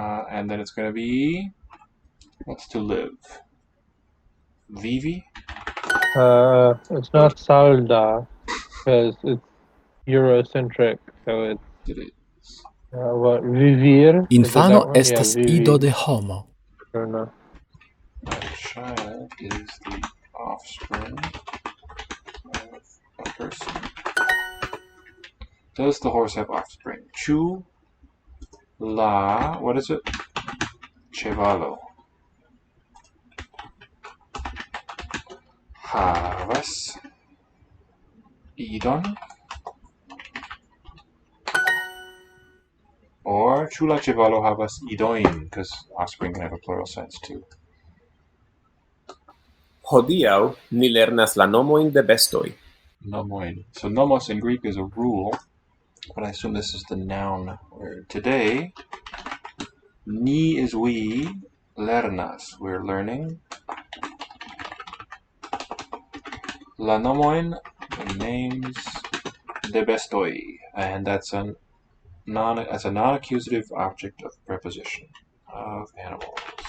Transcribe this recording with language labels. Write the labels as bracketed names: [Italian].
[English] And then it's going to be, what's to live? Vivi? It's not salda, because it's Eurocentric, so it's what, vivir? [Esperanto] Infano estas ido de homo. [English] Or no? A child is the offspring of a person. Does the horse have offspring? Chu la, what is it? Chevalo. [Esperanto] Havas idon. [English] Or [Esperanto] chu la chevalo havas idoin, [English] because offspring can have a plural sense too. [Esperanto] Hodiaŭ ni lernas la nomojn de bestoj. Nomoin. [English] So nomos in Greek is a rule, but I assume this is the noun word. Today, ni is we, lernas, we're learning. La nomoin, the names de bestoi, and that's a non-accusative object of preposition of animals.